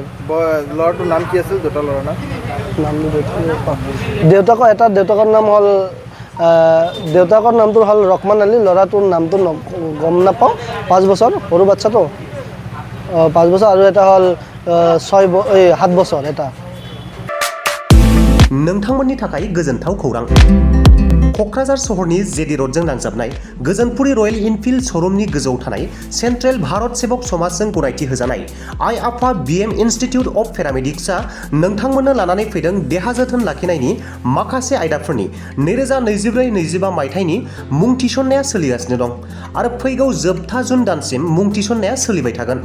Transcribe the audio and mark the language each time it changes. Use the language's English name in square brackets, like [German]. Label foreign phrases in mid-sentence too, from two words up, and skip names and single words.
[Assamese] ল'ৰাটোৰ নাম কি আছিল? দুটা ল'ৰাৰ দেউতাকৰ নামটো হ'ল ৰহমান আলী, ল'ৰাটোৰ নামটো গম নাপাওঁ। 5 বছৰ, সৰু বাচ্চাটো 5 বছৰ, আৰু এটা হ'ল 7 বছৰ এটা। [Bodo] नोंथांमोननि थाखाय गोजोनथाव खौरां। क'क्राझार सहरनि जेडि रडजों नांजाबनाय गोजोनपुरी रयेल इनफिल्ड श'रुमनि गोजौआव थानाय सेन्ट्रेल भारत सेबक समाजजों गनायथि होजानाय आइ आफा बिएम इन्स्टिटिउट अफ पेरामेडिक्सआ नोंथांमोननो लानानै फैदों देहा जोथोन लाखिनायनि माखासे आयदाफोरनि 2024-25 मायथाइनि मुं थिसननाया सोलिगासिनो दं आरो फैगौ जोबथा जुन दानसिम मुं थिसननाया सोलिबाय थागोन।